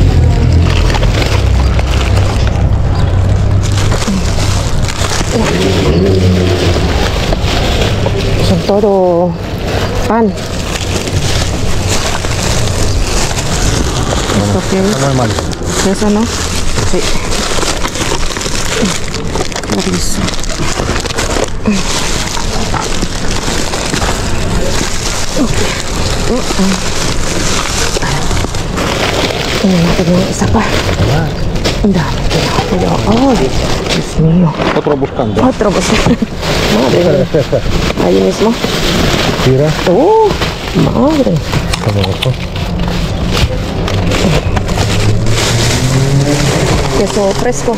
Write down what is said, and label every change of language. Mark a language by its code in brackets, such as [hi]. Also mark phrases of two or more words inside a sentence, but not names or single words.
[es] Son todo pan. ¿Esto qué es? Muy mal. ¿Eso no? Sí. Chorizo. [tl] Tingnan natin yung isa pa. Ang dami. [es] Oh, Dios mío. Otro buscando. Otro buscando. Madre mía. Ahí mismo. Mira. Oh, madre. Como esto. Queso fresco.